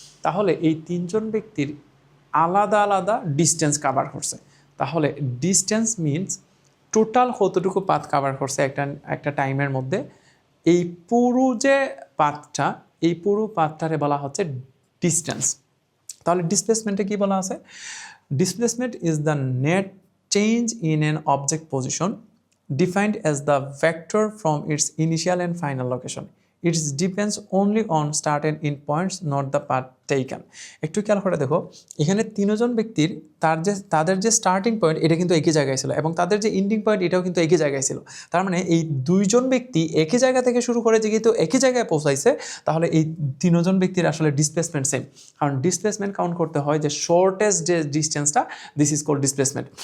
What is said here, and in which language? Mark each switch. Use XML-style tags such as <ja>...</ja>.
<bn>তাহলে এই 3 জন ব্যক্তির আলাদা আলাদা ডিস্টেন্স কাভার করছে। তাহলে ডিস্টেন্স মিনস টোটাল কতটুকু পাথ কাভার করছে একটা টাইমের মধ্যে। এই পুরো যে পাথটা, এই পুরো পাথটারে বলা হচ্ছে ডিস্টেন্স। তাহলে ডিসপ্লেসমেন্টে কি বলা আছে?</bn> <en>Displacement is the net change in an object position defined as the vector from its initial and final location. It depends only on start and end points, not the path taken.</en> <bn>একটু খেয়াল করে দেখো, এখানে 3 জন ব্যক্তির তাদের যে starting point এটা কিন্তু একই জায়গায় ছিল এবং তাদের যে এন্ডিং পয়েন্ট এটাও কিন্তু একই জায়গায় ছিল। তার মানে এই 2 জন ব্যক্তি একই জায়গা থেকে শুরু করে যেহেতু একই জায়গায় পৌঁছাইছে, তাহলে এই 3 জন ব্যক্তির আসলে ডিসপ্লেসমেন্ট সেম। কারণ ডিসপ্লেসমেন্ট কাউন্ট করতে হয় যে শর্টেস্ট যে ডিস্টেন্সটা,</bn> <en>This is called displacement.</en>